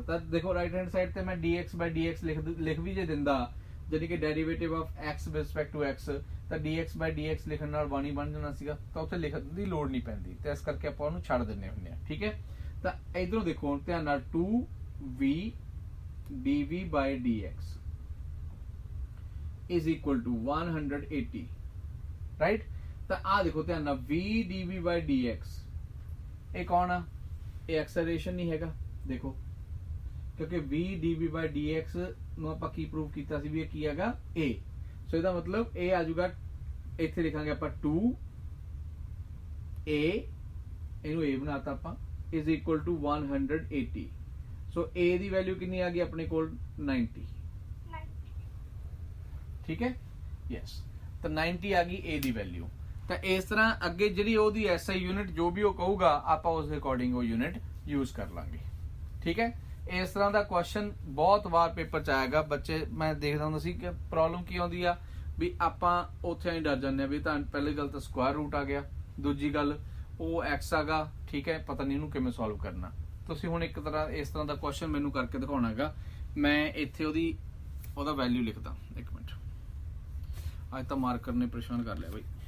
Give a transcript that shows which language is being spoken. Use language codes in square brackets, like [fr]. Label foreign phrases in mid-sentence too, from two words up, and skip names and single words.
[pa] ਤਾਂ ਦੇਖੋ [en] right hand side [pa] ਤੇ ਮੈਂ [en] dx by dx [pa] ਲਿਖ ਵੀ ਜੇ ਦਿੰਦਾ, ਜਾਨੀ ਕਿ [en] derivative of x with respect to x, [pa] ਤਾਂ [en] dx by dx [pa] ਲਿਖਣ ਨਾਲ 1 ਹੀ ਬਣ ਜਾਣਾ ਸੀਗਾ, ਤਾਂ ਉੱਥੇ ਲਿਖਣ ਦੀ ਲੋੜ ਨਹੀਂ ਪੈਂਦੀ, ਤੇ ਇਸ ਕਰਕੇ ਆਪਾਂ ਉਹਨੂੰ ਛੱਡ ਦਿੰਨੇ ਹੁੰਦੇ ਆ, ਠੀਕ ਹੈ। ਤਾਂ ਇਧਰੋਂ ਦੇਖੋ ਹੁਣ ਧਿਆਨ ਨਾਲ [en] 2v dv by dx is equal to 180, [pa] ਰਾਈਟ। ਤਾਂ ਆ ਦੇਖੋ ਧਿਆਨ ਨਾਲ [en] v dv by dx, [pa] ਇਹ ਕੌਣ ਆ, ਇਹ ਐਕਸਲਰੇਸ਼ਨ ਨਹੀਂ ਹੈਗਾ, ਦੇਖੋ ਕਿਉਂਕਿ [en] v dv by dx [pa] ਨੂੰ ਆਪਾਂ ਕੀ ਪ੍ਰੂਵ ਕੀਤਾ ਸੀ ਵੀ ਇਹ ਕੀ ਹੈਗਾ a, ਸੋ ਇਹਦਾ ਮਤਲਬ ਇਹ ਆ ਜਾਊਗਾ, ਇੱਥੇ ਲਿਖਾਂਗੇ ਆਪਾਂ 2a, ਇਹਨੂੰ a ਬਣਾਤਾ ਆਪਾਂ, [en] is equal to 180, [pa] ਸੋ a ਦੀ ਵੈਲਿਊ ਕਿੰਨੀ ਆ ਗਈ ਆਪਣੇ ਕੋਲ 90, ਠੀਕ ਹੈ, ਯੈਸ। ਤਾਂ 90 ਆ ਗਈ a ਦੀ ਵੈਲਿਊ। ਤਾਂ ਇਸ ਤਰ੍ਹਾਂ ਅੱਗੇ ਜਿਹੜੀ ਉਹਦੀ SI ਯੂਨਿਟ ਜੋ ਵੀ ਉਹ ਕਹੂਗਾ ਆਪਾਂ ਉਸ ਦੇ ਅਕੋਰਡਿੰਗ ਉਹ [en] unit use [pa] ਕਰ ਲਾਂਗੇ, ਠੀਕ ਹੈ। ਇਸ ਤਰ੍ਹਾਂ ਦਾ ਕੁਐਸਚਨ ਬਹੁਤ ਵਾਰ ਪੇਪਰ ਚ ਆਏਗਾ, ਬੱਚੇ ਮੈਂ ਦੇਖਦਾ ਹੁੰਦਾ ਸੀ ਕਿ ਪ੍ਰੋਬਲਮ ਕੀ ਆਉਂਦੀ ਆ ਵੀ ਆਪਾਂ ਉੱਥੇ ਹੀ ਡਰ ਜਾਂਦੇ ਆ ਵੀ ਤਾਂ ਪਹਿਲੀ ਗੱਲ ਤਾਂ [en] square root [pa] ਆ ਗਿਆ, ਦੂਜੀ ਗੱਲ ਵੋ ਐਕਸ ਆਗਾ, ਠੀਕ ਹੈ, ਪਤਾ ਨਹੀਂ ਇਹਨੂੰ ਕਿਵੇਂ ਸੌਲਵ ਕਰਨਾ। ਤੁਸੀਂ ਹੁਣ ਇੱਕ ਤਰ੍ਹਾਂ ਇਸ ਤਰ੍ਹਾਂ ਕਾ ਕੁਐਸਚਨ ਮੈਨੂੰ ਕਰਕੇ ਦਿਖਾਉਣਾ ਹੈਗਾ। ਮੈਂ ਇੱਥੇ ਓਹਦਾ ਵੈਲਿਊ ਲਿਖਦਾ, ਇੱਕ ਮਿੰਟ, ਅੱਜ ਤੋ ਮਾਰਕਰ ਨੇ ਪਰੇਸ਼ਾਨ ਕਰ ਲਿਆ ਬਈ।